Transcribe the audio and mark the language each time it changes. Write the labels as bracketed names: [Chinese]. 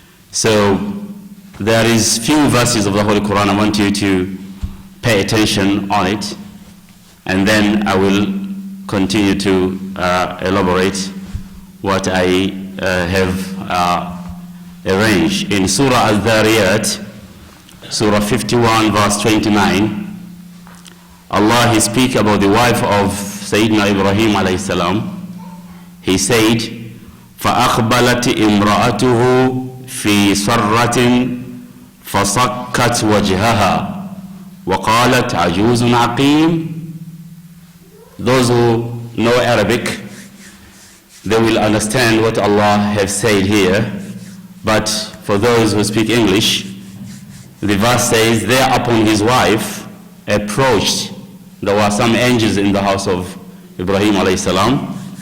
[English] So there is few verses of the Holy Quran I want you to pay attention on it, and then I will continue to elaborate what I have arranged. In Surah Al-Dhariyat, Surah 51 verse 29, Allah, He speaks about the wife of Sayyidina Ibrahim alayhi salam. He said, [Arabic] فَأَقْبَلَتِ إِمْرَأَتُهُ فِي صَرَّةٍ فَصَكَّتْ وَجْهَهَا وَقَالَتْ عَجُوزٌ عَقِيمٌ. [English] Those who know Arabic, they will understand what Allah has said here. But for those who speak English, the verse says, thereupon his wife approached. There were some angels in the house of Ibrahim alayhi salam.